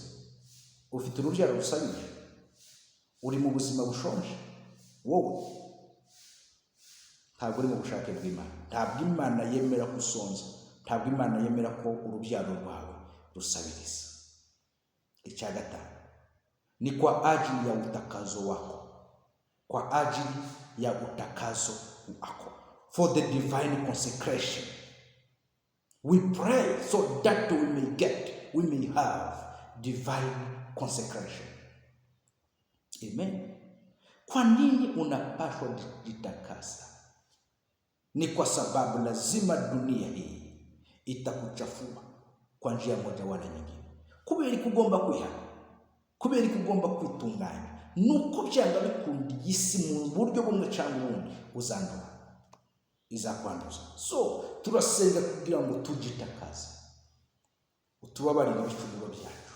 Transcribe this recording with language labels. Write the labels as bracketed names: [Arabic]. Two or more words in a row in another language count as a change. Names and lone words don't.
[Kinyarwanda] Ufite urubyaro rusabije? Uri mu buzima bushonje? Wowe ntabwo uri mu bushake bw'Imana. Ntabwo Imana yemera kusonza, ntabwo Imana yemera ko urubyaro rwawe rusabiriza. [Swahili] Icya 5 ni kwa ajili ya utakazo wako, kwa ajili ya utakazo wako, [English] for the divine consecration. We pray so that we may have divine consecration. Amen. [Swahili] Kwa nini unapaswa jitakasa? Ni kwa sababu lazima dunia hii itakuchafua kwa njia moja wala nyingine. [Kinyarwanda] Kubera kugomba kwihana, kubera kugomba kwitunganya, nuko byanga bikundi isi mu buryo bumwe cyangwa ubundi uzandura, izakwanduza. So turasenga kugira ngo tujitakaze, utubabarire ibicumuro byacu.